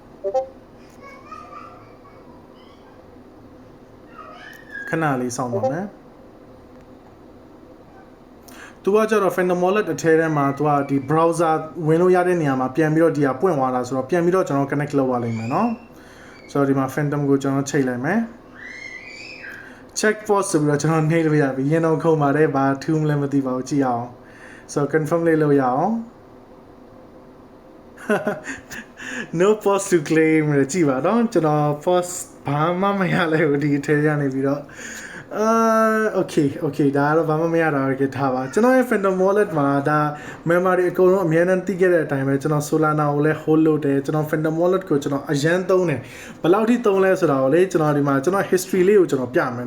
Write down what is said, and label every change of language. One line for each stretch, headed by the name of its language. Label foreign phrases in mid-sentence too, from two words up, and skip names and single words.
Burmese: ခဏလေးစောင့်ပါမယ်သူကကျတော့
English: Phantom wallet
Burmese: အထဲထဲမှာသူကဒီ browser ဝင်လို့ရတဲ့နေရာမှာ ပြန်ပြီးတော့ဒီဟာပွင့်သွားတာဆိုတော့ပြန်ပြီးတော့ကျွန်တော် connect လုပ်ရလိမ့်မယ်เนาะဆိုတော့ဒီမှာ Phantom ကိုကျွန်တော်ချိန်လိုက်မယ်
English: check post
Burmese: ဆိုပြီးတော့ကျွန်တော်နှိပ်လို့ရပြီရင်တော့ခုံပါတယ်ဘာထူးမလဲမသိပါဘူးကြည့်အောင်ဆိုတော့ confirm လေးလုပ်ရအောင်
English: no post to claim
Burmese: ရကြည့်ပါတော့ကျွန်တော် post ဘာမှမရလဲဒီအထဲရနေပြီးတော့ okay ဒါတော့ဘာမှမရတာကြထားပါကျွန်တော်ရဲ့
English: Phantom wallet
Burmese: မှာဒါ memory အကုန်လုံးအများနဲ့တိခဲ့တဲ့အတိုင်းပဲကျွန်တော် Solana ကိုလည်း hold လုပ်တယ်ကျွန်တော်
English: Phantom wallet
Burmese: ကိုကျွန်တော်အရန်သုံးတယ်ဘယ်လောက်ထိသုံးလဲဆိုတာကိုလေကျွန်တော်ဒီမှာကျွန်တော် history လေးကိုကျွန်တော်ပြမယ်